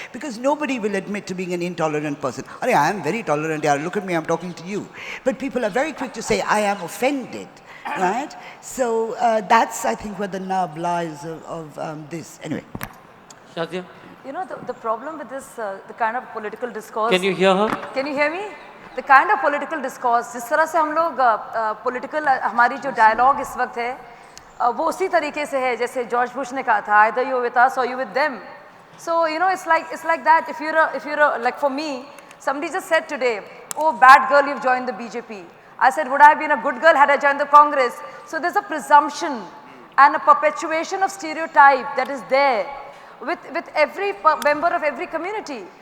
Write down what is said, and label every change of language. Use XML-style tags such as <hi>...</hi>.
<en>Because nobody will admit to being an intolerant person. I am very tolerant, yeah, look at me, I'm talking to you. But people are very quick to say, I am offended, right? So that's, I think, where the nub lies of this. Anyway. Shazia? You know, the problem with this, the kind of political discourse... Can you hear her? Can you hear me? The kind of political discourse,</en> <hi>जिस तरह से हम लोग political हमारी जो dialogue इस वक्त है, वो उसी तरीके से है जैसे जॉर्ज बुश ने कहा था,</hi> <en>either you're with us or you're with them. So you know, it's like that. If you're like for me, somebody just said today, oh bad girl, you've joined the BJP. I said, would I have been a good girl had I joined the Congress? So there's a presumption and a perpetuation of stereotype that is there with every member of every community.</en>